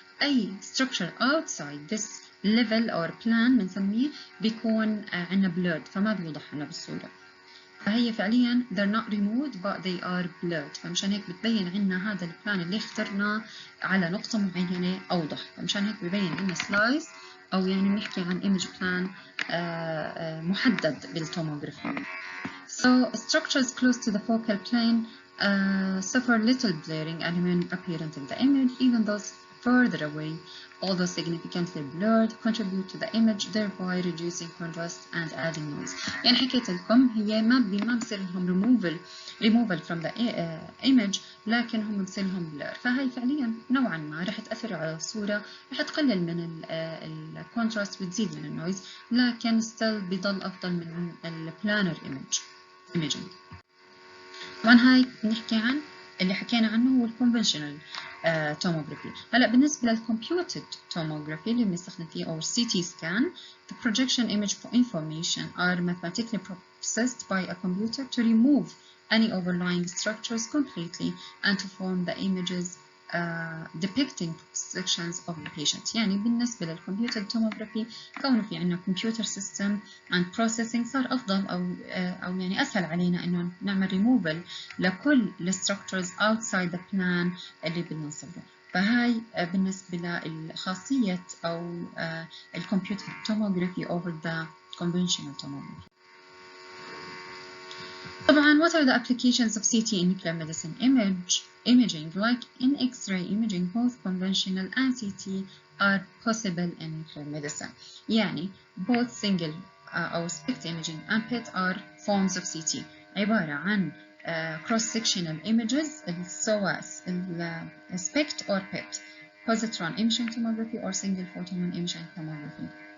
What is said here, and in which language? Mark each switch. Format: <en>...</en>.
<ar>أي structure</ar> <en>outside this level or plan</en> <ar>بنسميه بيكون عنا blurred، فما بيوضح عنا بالصورة. فهي فعليا</ar> <en>they're not removed but they are blurred،</en> <ar>فمشان هيك بتبين عنا هذا البلان اللي اخترناه على نقطة معينة أوضح، فمشان هيك ببين عنا slice أو يعني بنحكي عن image plan محدد بالتوموغرافي.</ar> <en>So structures close to the focal plane suffer little blurring and remain apparent in the image, even those further away, although significantly blurred, contribute to the image, thereby reducing contrast and adding noise.</en> <ar>يعني حكيت لكم هي ما بصير لهم</ar> <en>removal from the image،</en> <ar>لكن هم بصير لهم blur، فهي فعليا نوعا ما رح تأثر على الصورة، رح تقلل من الكونتراست وتزيد من النويز، لكن still بيضل أفضل من البلانر imaging. طبعا هاي بنحكي عن اللي حكينا عنه هو الكونفنشنال tomography. هلا بالنسبة للكمبيوتد tomography اللي بنستخدم فيه أو</ar> <en>CT scan, the projection image information are mathematically processed by a computer to remove any overlying structures completely and to form the images depicting sections of the patient.</en> <ar>يعني بالنسبة للكمبيوتر توموغرافي كونه في عنا</ar> <en>computer system and processing</en> <ar>صار أفضل أو يعني أسهل علينا إنه نعمل removal لكل</ar> <en>structures outside the plan</en> <ar>اللي بنوصله. فهاي بالنسبة للخاصية أو الكمبيوتر توموغرافي</ar> <en>over the conventional tomography.</en> <ar>طبعا</ar> <en>what are the applications of CT in nuclear medicine imaging? Like in X-ray imaging, both conventional and CT are possible in nuclear medicine. يعني both single أو SPECT imaging and PET are forms of CT</en> <ar>عبارة عن</ar> <en>cross-sectional images سواء SPECT or PET, positron emission tomography or single photon emission tomography.</en>